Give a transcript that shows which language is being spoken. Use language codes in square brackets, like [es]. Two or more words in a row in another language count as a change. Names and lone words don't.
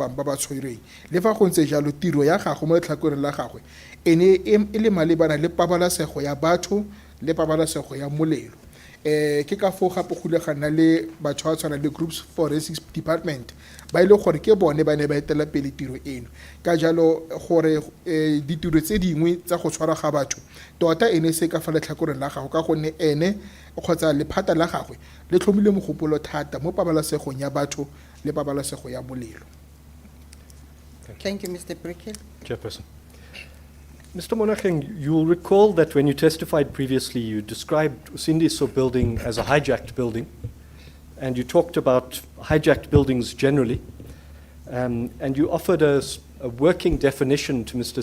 [tn] bangwe ba ba tshwerweng le fa go ntse jalo tiro ya gago mo letlhakoreng la gagwe e ne e le malebana le pabalesego ya batho le pabalesego ya molelo ke ka foo gape go ile ga nna le batho ba tshwana le [en] groups forensics department [tn] ba ile gore ke bone ba ne ba etela pele tiro eno ka jalo gore ditiro tse dingwe tsa go tshwara ga batho tota ene se ka fa letlhakoreng la gago ka gonne ene kgotsa lephata la gagwe le tlhomile mogopolo thata mo pabalesegong ya batho le pabalesego ya molelo. [en] Thank you, Mr. Brickell. Chairperson. Mr. Monacheng, you will recall that when you testified previously, you described Usindiso building as a hijacked building, and you talked about hijacked buildings generally, and you offered a working definition to Mr.